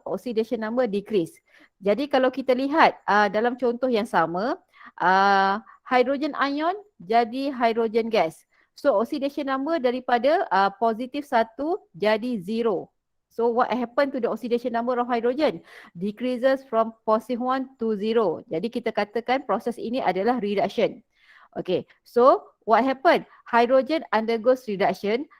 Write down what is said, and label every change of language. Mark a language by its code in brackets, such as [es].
[en] Oxidation number decrease. [ms] Jadi kalau kita lihat dalam contoh yang sama, hydrogen ion jadi hydrogen gas. So oxidation number daripada positif 1 jadi 0. [en] So what happened to the oxidation number of hydrogen? Decreases from positive 1 to 0. [ms] Jadi kita katakan proses ini adalah reduction. [en] Okay, so what happened? Hydrogen undergoes reduction.